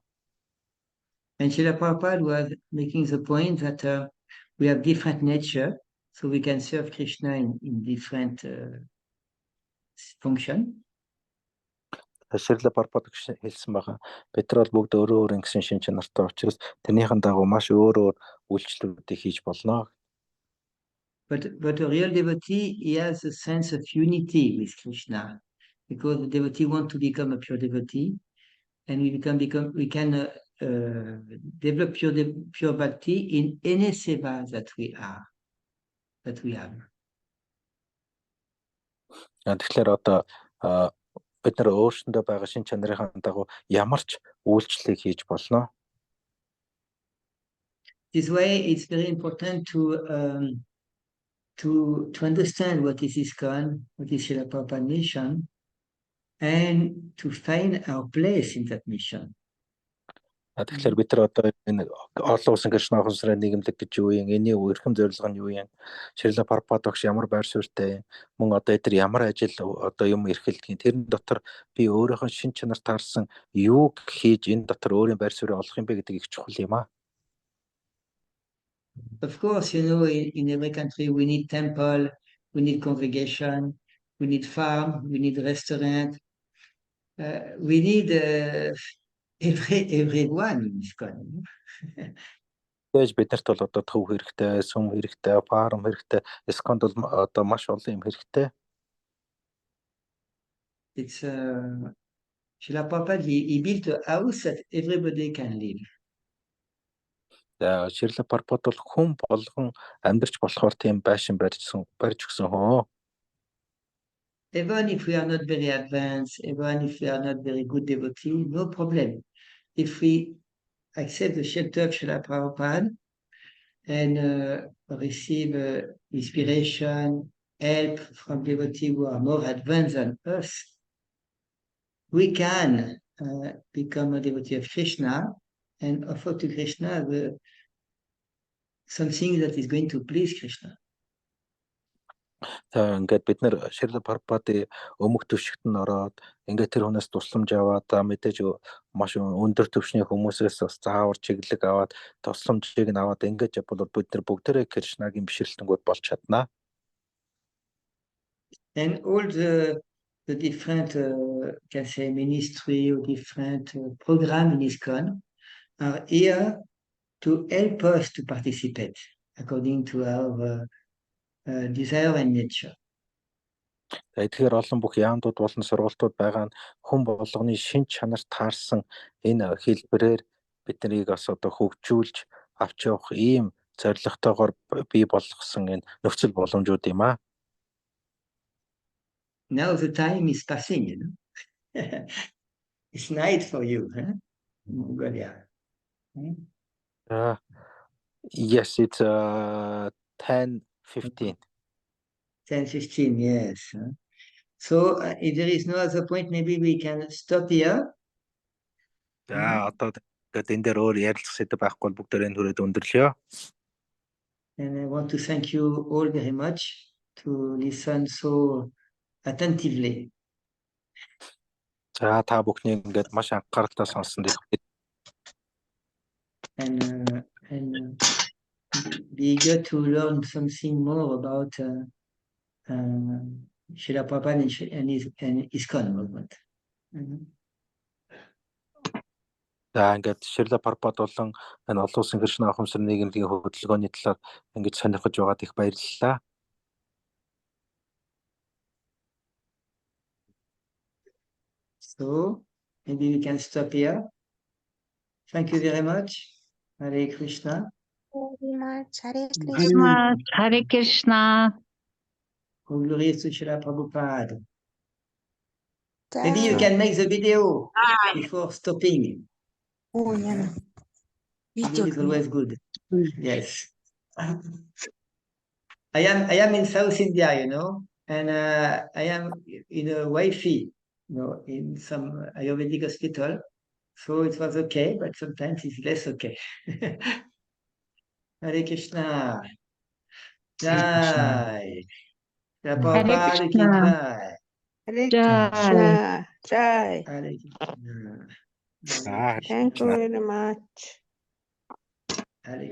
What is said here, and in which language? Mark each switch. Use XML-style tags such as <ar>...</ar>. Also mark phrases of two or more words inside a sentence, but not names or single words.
<en>And Srila Prabhupada was making the point that we have different nature, so we can serve Krishna in different function.</en> <mn>Шрила Прабхупад хэлсэн байгаа. Бид нар бол бүгд өөрөө өөр гэсэн шин чанартай учраас тэрнийхэн дагуу маш өөр үйлчлэлүүдийг хийж болно.</mn> <en>But a real devotee, he has a sense of unity with Krishna, because the devotee want to become a pure devotee, and we can develop pure bhakti in any seva that we have.</en> <mn>Тэгэхээр одоо бид нар өөрсөндөө байгаа шин чанарын дагуу ямар ч үйлчлэлийг хийж болно.</mn> <en>This way, it's very important to understand what is ISKCON, what is Srila Prabhupada mission, and to find our place in that mission.</en> <mn>Тэгэхээр бид нар одоо энэ олон улсын Кришна консерын нийгэмлэг гэж юу юм, энэний эрхэм зорилго нь юу юм, Шрила Прабхупад багш ямар байр суурьтай, мөн одоо эдгээр ямар ажил одоо юм эрхэлдэг, тэрэн дотор би өөрийнхөө шин чанар таарсан юуг хийж энэ дотор өөрийн байр суурийг олох юм бэ гэдэг их чухал юм аа.</mn> <en>Of course, you know, in every country we need temple, we need congregation, we need farm, we need restaurant, we need everyone in ISKCON.</en> <mn>Тэгэж биднэрт бол одоо төв хэрэгтэй, сүм хэрэгтэй, фарм хэрэгтэй, ISKCON-д бол одоо маш олон юм хэрэгтэй.</mn> <en>It's Srila Prabhupada, he built a house that everybody can live. Шрила Прабхупад бол хүн болгон амьдарч болохоор тийм байшин барьж өгсөн хөө. Even if we are not very advanced, even if we are not very good devotee, no problem. If we accept the shelter of Srila Prabhupada and receive inspiration, help from devotees who are more advanced than us, we can become a devotee of Krishna and offer to Krishna something that is going to please Krishna.</en> <mn>Ингээд бид нэр Шрила Прабхупадын өмг төвшигт нь ороод ингээд тэр хүнээс тусламж аваад мэдээж маш өндөр түвшний хүмүүсээс бас заавар чиглэг аваад тусламжийг нь аваад ингээд бол бид нар бүгдээрээ Кришнагийн бишрэлтэнгүүд болж чаднаа.</mn> <en>And all the different can say ministry or different program in ISKCON are here to help us to participate according to our desire and nature.</en> <mn>Тэгэхээр олон бүх яамдууд болон сургалтууд байгаа нь хүн болгоны шин чанар таарсан энэ хэлбэрээр биднийг бас одоо хөгжүүлж авч явах ийм зорилготойгоор бий болгосон энэ нөхцөл боломжууд юм аа.</mn> <en>Now the time is passing, you know. It's night for you, huh? Mongolia. Yes, it's 10:15. 10:15, yes. So if there is no other point, maybe we can stop here.</en> <mn>Одоо тэгээд энэ дээр өөр ярилцах сэдв байхгүй бол бүгдээрээ түрээд өндөрлөё.</mn> <en>And I want to thank you all very much to listen so attentively.</en> <mn>За та бүхнийг ингээд маш анхааралтай сонсон дэх.</mn> <en>And be eager to learn something more about Srila Prabhupada and ISKCON movement.</en> <mn>За ингээд Шрила Прабхупад болон энэ олон улсын Кришна ухамсар нийгэмлэгийн хөдөлгөөний талаар ингэж сонирхож байгаад их баярлалаа.</mn> <en>So maybe we can stop here. Thank you very much. Hare Krishna. Very much. Hare Hare Krishna. Hare Krishna. All glories to Srila Prabhupada. Jai. Maybe you can make the video before stopping. Oh, yeah. Video is always good. Yes. I am in South India, you know, and I am in a Wi-Fi, you know, in some Ayurvedic hospital. So it was okay, but sometimes it's less okay. Hare Krishna. Jai. Srila Prabhupada ki Krishna. jai. Hare Jai. Krishna. Jai. Hare Krishna.</en> <mn>За</mn> <en>Hare Thank you Krishna. very much. Hare Krishna.</en>